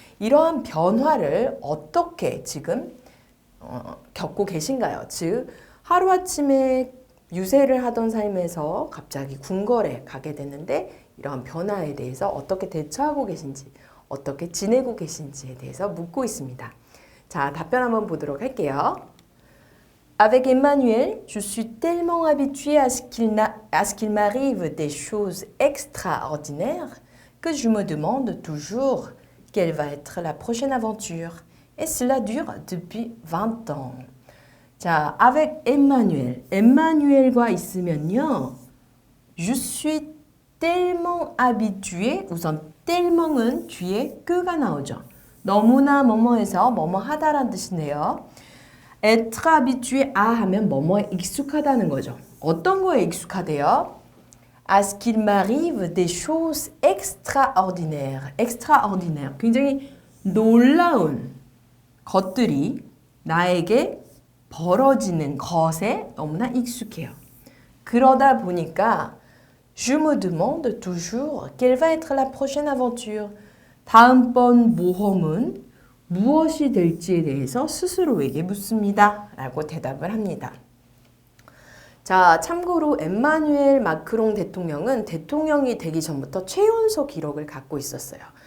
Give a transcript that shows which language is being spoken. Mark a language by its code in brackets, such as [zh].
[ko] 이러한 변화를 어떻게 지금 겪고 계신가요? 즉 하루아침에 유세를 하던 삶에서 갑자기 궁궐에 가게 됐는데 이러한 변화에 대해서 어떻게 대처하고 계신지, 어떻게 지내고 계신지에 대해서 묻고 있습니다. 자, 답변 한번 보도록 할게요. [fr] Avec Emmanuel, je suis tellement habituée à ce qu'il m'arrive des choses extraordinaires que je me demande toujours quelle va être la prochaine aventure. Et cela dure depuis 20 ans. 자, avec Emmanuel. [ko] emmanuel과 있으면요. [fr] Je suis tellement habitué. [ko] 우선 tellement은 뒤에 끄가 나오죠. 너무나 뭐뭐해서 뭐뭐 하다라는 뜻인데요. [fr] être habitué à [ko] 하면 뭐뭐에 익숙하다는 거죠. 어떤 거에 익숙하대요? [fr] À ce qu'il m'arrive des choses extraordinaires. extraordinaire. [ko] 굉장히 놀라운 것들이 나에게 벌어지는 것에 너무나 익숙해요. 그러다 보니까 [fr] je me demande toujours quelle va être la prochaine aventure. [ko] 다음번 모험은 무엇이 될지에 대해서 스스로에게 묻습니다. 라고 대답을 합니다. 자, 참고로 엠마누엘 마크롱 대통령은 대통령이 되기 전부터 최연소 기록을 갖고 있었어요.